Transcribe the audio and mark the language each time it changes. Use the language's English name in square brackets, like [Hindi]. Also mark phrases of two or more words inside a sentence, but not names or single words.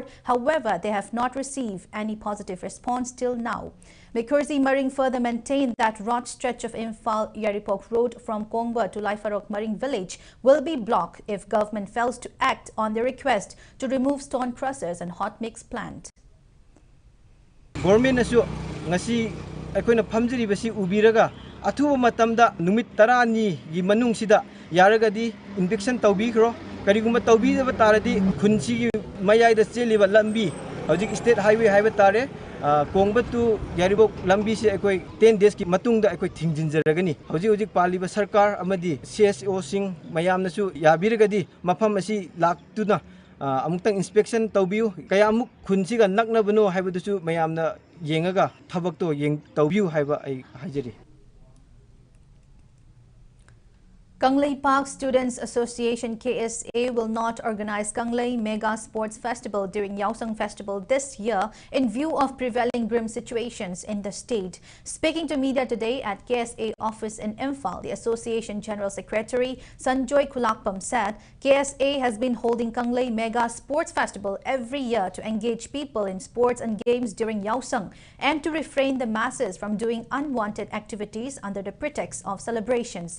[English] However, they have not received any positive response till now. Mikurzi Maring further maintained that broad stretch of Imphal Yaripok Road from Kongba to Laifarok Maring village will be blocked if government fails to act on their request to remove stone crushers and hot mix plant. [Manipuri] Government asu ngasi akoina phamjiribasi ubiraga athuba matamda numit 10 gi manung sida yaragadi inspection tawbikro kariguma tawbidaba taradi khunsi gi mayai da cheliba lambi hojik [English] state highway [Manipuri] haiba tare Kongba to Yaribok lambi se akoi 10 days ki matung da akoi thingjinjaragani hojik paliba sarkar amadi CSO sing mayamna su yabiragadi mafam asi laktuna amutang inspection tawbiu kaya amuk khunsi ga naknabano haibadusu mayamna yengaga thabak to yeng tawbiu haiba ai hajari. [English] Kanglei Park Students Association KSA will not organize Kanglei Mega Sports Festival during Yaoshang Festival this year in view of prevailing grim situations in the state. Speaking to media today at KSA office in Imphal, the association General Secretary Sanjoy Kulakpam said KSA has been holding Kanglei Mega Sports Festival every year to engage people in sports and games during Yaoshang and to refrain the masses from doing unwanted activities under the pretext of celebrations.